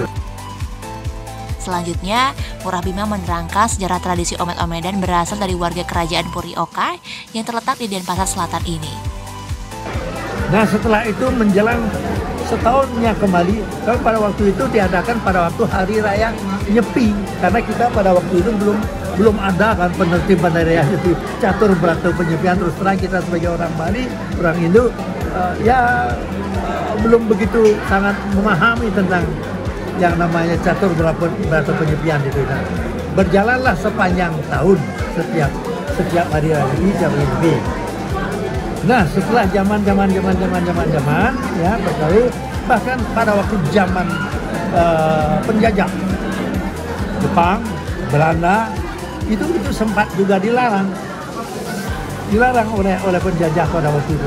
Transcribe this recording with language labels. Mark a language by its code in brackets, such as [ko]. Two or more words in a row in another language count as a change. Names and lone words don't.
[id] Selanjutnya, Ngurah Bima menerangkan sejarah tradisi Omet-Omedan berasal dari warga kerajaan Puri Oka yang terletak di Denpasar Selatan ini. Nah setelah itu menjelang setahunnya kembali, kalau pada waktu itu diadakan pada waktu Hari Raya Nyepi, karena kita pada waktu itu belum ada kan penertiban dari Raya Nyepi, catur beratu penyepian. Terus terang kita sebagai orang Bali, orang Hindu, belum begitu sangat memahami tentang yang namanya catur beratu penyepian itu. Nah, berjalanlah sepanjang tahun setiap Hari Raya Nyepi. Nah setelah zaman ya berlalu, bahkan pada waktu zaman penjajah Jepang, Belanda itu sempat juga dilarang oleh penjajah pada waktu itu.